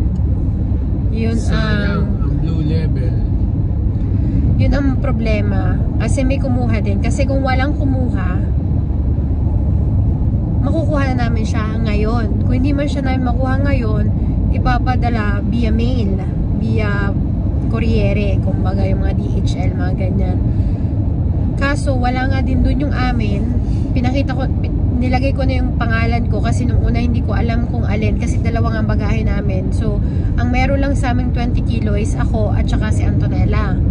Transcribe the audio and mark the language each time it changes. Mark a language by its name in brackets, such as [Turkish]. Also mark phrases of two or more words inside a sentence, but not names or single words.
[Filipino] Yun ang [English] blue label. [Filipino] Yun ang problema. Kasi may kumuha din. Kasi kung walang kumuha, makukuha na namin siya ngayon. Kung hindi man siya namin makuha ngayon, ipapadala [English] via mail, [Filipino] via kuryere, kumbaga yung mga DHL, mga ganyan. Kaso, wala nga din dun yung amin. Pinakita ko, nilagay ko na yung pangalan ko kasi nung una hindi ko alam kung alin kasi dalawang ang bagahe namin. So, ang meron lang sa aming 20 kilo is ako at saka si Antonella.